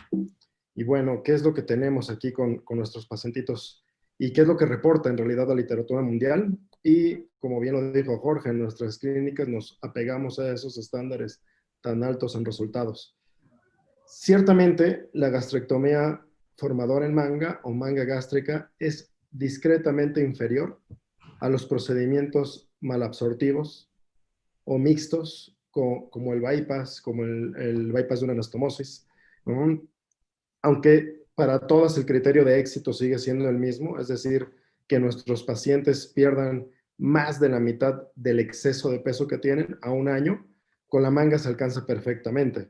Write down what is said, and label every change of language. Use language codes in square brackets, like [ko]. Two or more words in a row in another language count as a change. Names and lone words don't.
[es] Y bueno, ¿qué es lo que tenemos aquí con nuestros pacientitos? ¿Y qué es lo que reporta en realidad la literatura mundial? Y como bien lo dijo Jorge, en nuestras clínicas nos apegamos a esos estándares tan altos en resultados. Ciertamente, la gastrectomía formadora en manga o manga gástrica es discretamente inferior a los procedimientos malabsortivos o mixtos, como el bypass, como el bypass de una anastomosis, ¿no? Aunque para todas el criterio de éxito sigue siendo el mismo, es decir, que nuestros pacientes pierdan más de la mitad del exceso de peso que tienen a un año, con la manga se alcanza perfectamente.